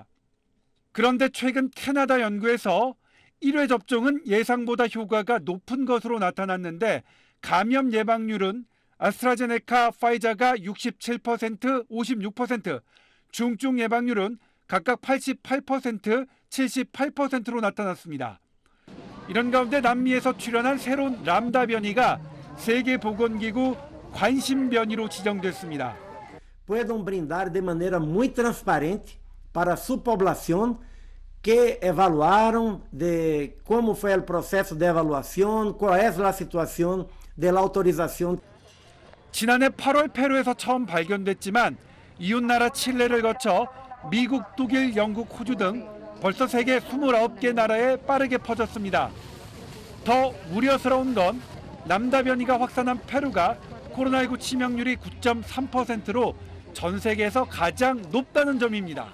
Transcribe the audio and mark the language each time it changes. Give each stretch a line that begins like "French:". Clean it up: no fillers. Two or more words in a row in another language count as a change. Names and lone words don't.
Korean: 그런데 최근 캐나다 연구에서 1회 접종은 예상보다 효과가 높은 것으로 나타났는데 감염 예방률은 아스트라제네카, 파이자가 67%, 56%, 중증 예방률은 각각 88%, 78%로 나타났습니다. 이런 가운데 남미에서 출현한 새로운 람다 변이가 세계보건기구 관심 변이로 지정됐습니다.
Spanish: Pueden brindar de manera muy transparente para su población que evaluaron de cómo fue el proceso de evaluación, cuál es la situación de la autorización.
Korean: 지난해 8월 페루에서 처음 발견됐지만 이웃나라 칠레를 거쳐 미국, 독일, 영국, 호주 등 벌써 세계 29개 나라에 빠르게 퍼졌습니다. 더 우려스러운 건 람다 변이가 확산한 페루가 코로나19 치명률이 9.3%로 전 세계에서 가장 높다는 점입니다.